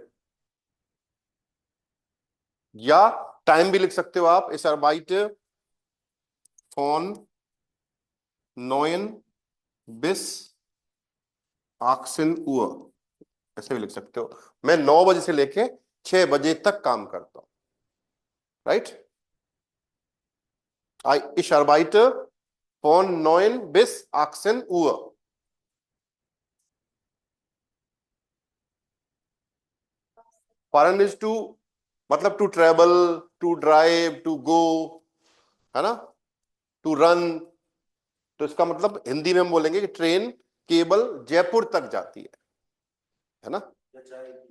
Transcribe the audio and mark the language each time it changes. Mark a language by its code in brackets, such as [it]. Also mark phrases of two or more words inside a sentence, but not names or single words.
[hi] या टाइम भी लिख सकते हो आप, [de] Ich arbeite von 9 bis 18 Uhr, [hi] ऐसे भी लिख सकते हो। मैं 9 बजे से लेके 6 बजे तक काम करता हूं, राइट। [de] Ich arbeite von 9 bis 18 Uhr. [en] Fahren is to मतलब to travel, to drive, to go, [hi] है ना, [en] to run. [hi] तो इसका मतलब हिंदी में हम बोलेंगे कि ट्रेन केवल जयपुर तक जाती है ना। या जाएगी।